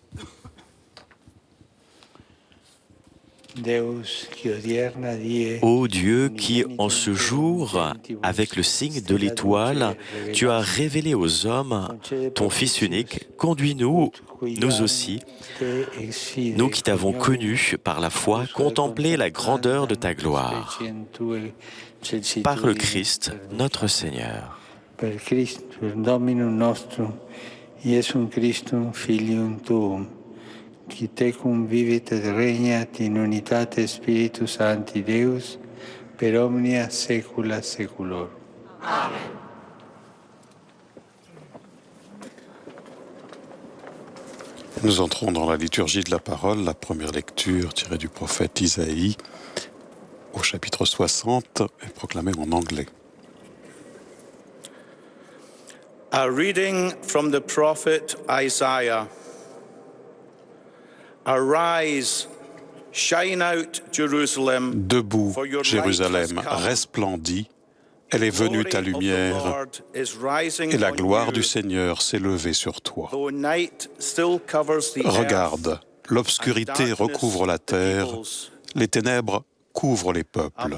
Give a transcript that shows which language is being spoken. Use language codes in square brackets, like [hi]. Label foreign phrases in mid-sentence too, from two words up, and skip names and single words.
[fr] Ô Dieu qui, en ce jour, avec le signe de l'étoile, tu as révélé aux hommes ton Fils unique, conduis-nous, nous aussi, nous qui t'avons connu par la foi, contempler la grandeur de ta gloire. Par le Christ, notre Seigneur. [la] Per Christ, per Dominum nostrum, Iesum Christum, Filium Tuum, qui tecum vivit et regnat in unitate Spiritus Sancti Deus, per omnia saecula saeculorum. Amen. [fr] Nous entrons dans la liturgie de la parole, la première lecture tirée du prophète Isaïe au chapitre 60 est proclamée en anglais. [en] A reading from the prophet Isaiah. Arise, shine out, Jerusalem. [fr] Debout, Jérusalem, resplendis, elle est venue ta lumière, et la gloire du Seigneur s'est levée sur toi. Regarde, l'obscurité recouvre la terre, les ténèbres couvrent les peuples.